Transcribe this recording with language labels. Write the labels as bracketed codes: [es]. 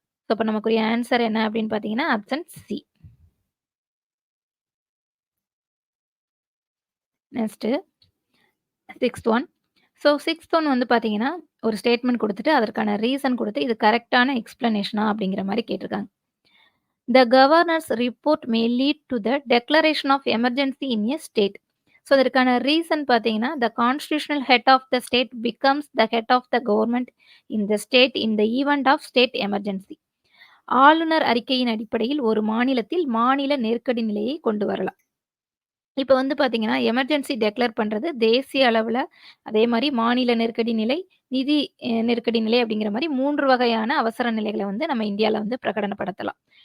[ta] So அப்ப நமக்குரிய answer என்ன அப்படின்னு பார்த்தீங்கன்னா, option C. Next 6த் one. So 6த் one வந்து பார்த்தீங்கன்னா, ஒரு ஸ்டேட்மெண்ட் குடுத்துட்டு அதற்கான ரீசன் குடுத்து இது கரெக்ட்டான எக்ஸ்ப்ளனேஷனா அப்படிங்கிற மாரி கேட்டிருக்காங்க. [en] The governor's report may lead to the declaration of emergency in a state. [ta] So இதற்கான ரீசன் பார்த்தீங்கன்னா, [en] the constitutional head of the state becomes the head of the government in the state in the event of state emergency. [ta] ஆளுநர் அறிக்கையின் அடிப்படையில் ஒரு மாநிலத்தில் மாநில நெருக்கடி நிலையை கொண்டு வரலாம். இப்ப வந்து பார்த்தீங்கன்னா, எமர்ஜென்சி டெக்ளேர் பண்றது தேசிய அளவுல, அதே மாரி மாநில நெருக்கடி நிலை, நிதி நெருக்கடி நிலை அப்படிங்கிற மாரி 3 வகையான அவசர நிலைகள வந்து நம்ம இந்தியால வந்து பிரகடனப்படுத்தலாம்.